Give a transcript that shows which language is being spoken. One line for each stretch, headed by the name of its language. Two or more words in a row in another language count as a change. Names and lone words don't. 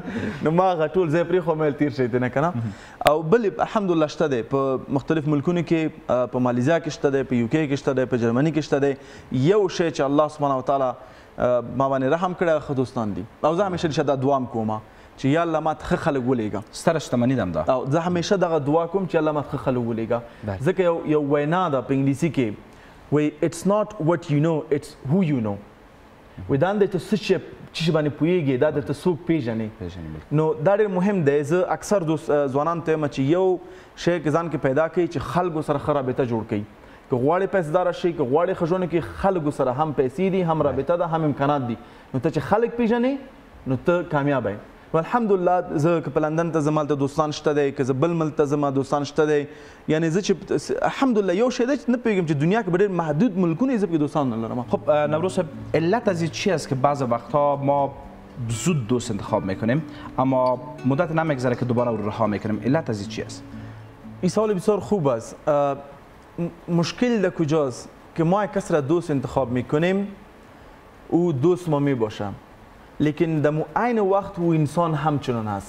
Pashto: نو ما هغه ټول ځای پرېښودم ویل تېر شئ نه که نه. او بل الحمدلله شته دی په مختلف ملکونو کې، په مالیزیا کې شته دی، په یو کې شته دی، په جرمني کې شته دی. یو شی چې الله سبحانه وتعالی ما باندې رحم کړی ښه دوستان دي، او زه همیشه ریشه دا دعا کوم چې یا الله ما ته ښه خلک ولیږه. ستره شتمني ده همدا. او زه همیشه دغه دعا کوم چې الله ما ته ښه خلک ولیږه، ځکه یو وینا ده په انګلیسي کې وایي
English: it's not what you know it's who you know.
Pashto: وایي دا دی ته څه شي باندې پوهېږې دا درته څوک پېژنې. نو دا ډېر مهم دی. زه اکثر ځوانانو ته وایم چې یو شی کې ځان کې پیدا کړئ چې خلکو سره ښه رابطه جوړ کړئ. که غواړې پیسهداره شئ، که غواړې ښه ژوند کې خلکو سره هم پیسې دي هم رابطه ده هم امکانات دي، نو ته چې خلک پېژنې نو ته کامیاب یې. و الحمدلله زه که په لندن ته ځم هلته دوستان شته دی، که زه بل ملک ته ځم دوستان شته دی. یعنی زه چې الحمدلله یو شی دی چې نه پوهېږم چې دنیا کې به ډېر محدود ملکونه زه پکې دوستان نه لرم.
Persian: خب نوروز صاحب، علت از این چی است که بعض وقتها ما زود دوست انتخاب میکنیم اما مدت نمیگذره که دوباره او رو رها میکنیم؟ علت از این چی است؟ این سوال بسیار خوب است. مشکل در کجاست که ما یک کس را دوست انتخاب میکنیم او دوست ما میباشه، لیکن در عین وقت او انسان همچنان هست.